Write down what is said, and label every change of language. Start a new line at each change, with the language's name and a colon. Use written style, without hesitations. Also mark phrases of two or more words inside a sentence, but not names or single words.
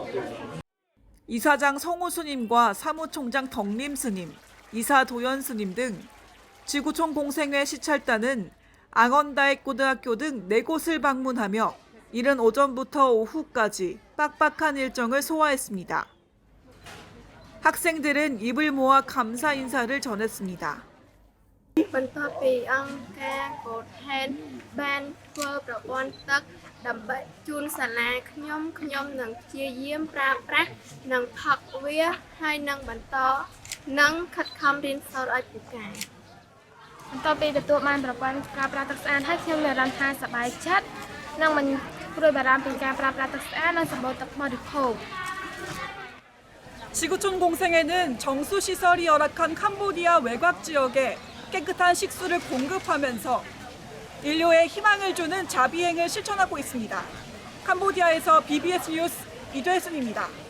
Korean: 이사장 성우 스님과 사무총장 덕림 스님, 이사 도연 스님 등 지구촌 공생회 시찰단은 앙언다액 고등학교 등 4곳을 방문하며 이른 오전부터 오후까지 빡빡한 일정을 소화했습니다. 학생들은 입을 모아 감사 인사를 전했습니다.
Khmer: បន្ទាប់ពីអង្គការកូដហេតុបានធ្វើប្រព័ន្ធទឹកដើម្បីជូនសាលាខ្ញុំនឹងព្យាយាមប្រើប្រាស់និងផឹកវាហើយនឹងបន្តនឹងខិតខំរៀនសូត្រឲ្យពូកែ បន្ទាប់ពីទទួលបានប្រព័ន្ធការប្រើទឹកស្អាតហើយខ្ញុំមានអារម្មណ៍ថាសប្បាយចិត្តនិងមិនព្រួយបារម្ភពីការប្រើប្រាស់ទឹកស្អាតនិងសម្បូរទឹកបរិភោគ
Korean: 지구촌 공생회는 정수 시설이 열악한 캄보디아 외곽 지역에 깨끗한 식수를 공급하면서 인류에 희망을 주는 자비행을 실천하고 있습니다. 캄보디아에서 BBS 뉴스 이되순입니다.